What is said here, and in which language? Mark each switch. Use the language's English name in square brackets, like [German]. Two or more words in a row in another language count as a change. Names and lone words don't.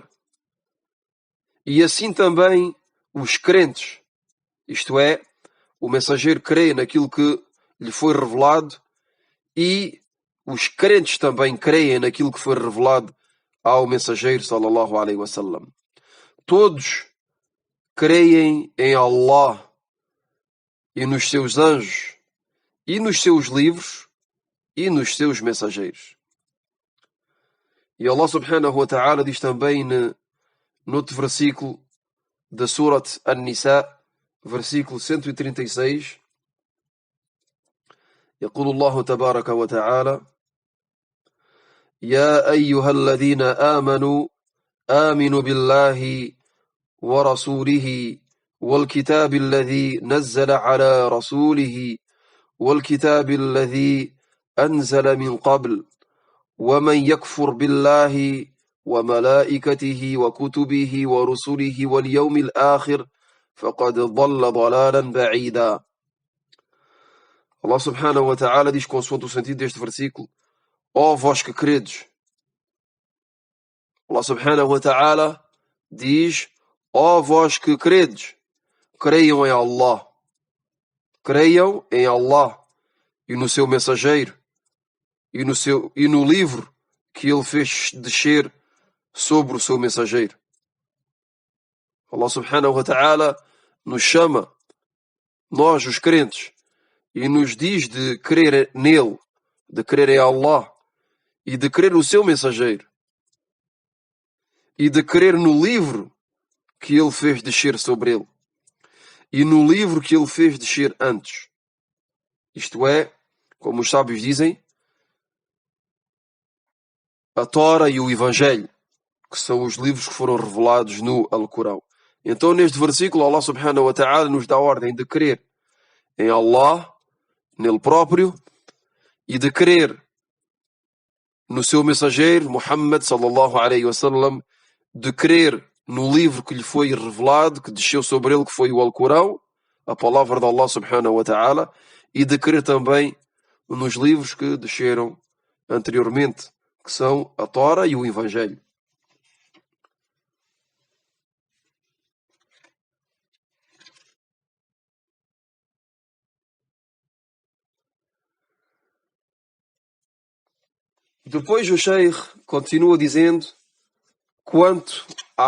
[Portuguese] E assim também os crentes, isto é, o mensageiro crê naquilo que lhe foi revelado e os crentes também creem naquilo que foi revelado ao mensageiro [Arabic] صلى الله عليه وسلم. [Portuguese] Todos creem em Allah e nos seus anjos e nos seus livros e nos seus mensageiros. E [Arabic] الله سبحانه وتعالى [Portuguese] diz também no outro versículo da Surat An-Nisa, versículo 136, [Arabic] يقول الله تبارك وتعالى: يا أيها الذين آمنوا آمنوا بالله ورسوله والكتاب الذي نزل على رسوله والكتاب الذي أنزل من قبل ومن يكفر بالله وملائكته وكتبه ورسله واليوم الآخر فقد ضل ضلالا بعيدا. الله سبحانه وتعالى [Portuguese] diz, consoante o sentido deste versículo: ó vós que credes. [Arabic] الله سبحانه وتعالى [Portuguese] diz: ó vós que credes, creiam em Allah. Creiam em Allah e no seu mensageiro e no livro que ele fez descer sobre o seu mensageiro. [Arabic] الله سبحانه وتعالى [Portuguese] nos chama, nós os crentes, e nos diz de crer nele, de crer em Allah e de crer no seu mensageiro e de crer no livro que ele fez descer sobre ele e no livro que ele fez descer antes. Isto é, como os sábios dizem, a Tora e o Evangelho, que são os livros que foram revelados no Alcorão. Então, neste versículo, [Arabic] الله سبحانه وتعالى [Portuguese] nos dá a ordem de crer em Allah, nele próprio, e de crer no seu mensageiro, [Arabic] Muhammad صلى الله عليه وسلم, [Portuguese] de crer no livro que lhe foi revelado, que desceu sobre ele, que foi o Alcorão, a palavra de [Arabic] الله سبحانه وتعالى, [Portuguese] e de crer também nos livros que desceram anteriormente, que são a Tora e o Evangelho. Depois o Sheikh continua dizendo, quanto à